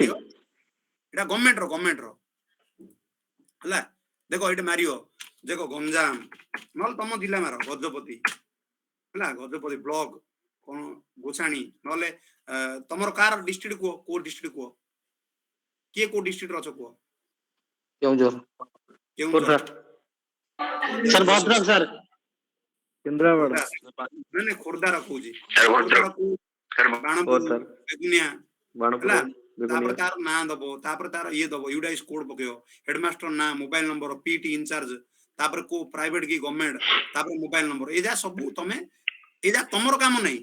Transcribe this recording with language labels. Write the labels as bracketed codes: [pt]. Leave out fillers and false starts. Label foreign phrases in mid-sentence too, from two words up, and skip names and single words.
[or] ଏଇଟା ଗଭର୍ଣ୍ଣମେଣ୍ଟ ର ହେଲା ଦେଖ ଏଇଟା ମାରିବ ଦେଖ ଗଞ୍ଜାମ ନହେଲେ ତମ ଜିଲ୍ଲା ମାର ଗଜପତି ହେଲା ଗଜପତି ବ୍ଲକ କଣ ଗୋଛାଣୀ ନହେଲେ ତମର କାର ଡିଷ୍ଟ୍ରିକ୍ଟ କୁହ କୋଉ ଡିଷ୍ଟ୍ରିକ୍ଟ କୁହ କିଏ କୋଉ ଡିଷ୍ଟ୍ରିକ୍ଟ ର ଅଛ କୁହ କେଉଁଝର କେଉଁଝର सर भद्रक सर କେନ୍ଦ୍ରାପଡ଼ା ନାଇଁ ଖୋର୍ଦ୍ଧା ରଖୁଛି ଓ ସାର୍ ବେଗୁନିଆ ବାଣପୁର ହେଲା ତାପରେ ବେଗୁନିଆ ତାର ନାଁ ଦବ ତାପରେ ତାର ଇଏ ଦବ ୟୁଡାଇସ କୋଡ ପକେଇବ ହେଡମାଷ୍ଟର ନାଁ ମୋବାଇଲ ନମ୍ବର ପିଟି ଇନଚାର୍ଜ ତାପରେ କୋ ପ୍ରାଇଭେଟ କି ଗଭର୍ଣ୍ଣମେଣ୍ଟ ତାପରେ ମୋବାଇଲ ନମ୍ବର ଏ ଯା ସବୁ ତମେ ଏ ଯା ତମର କାମ ନାହିଁ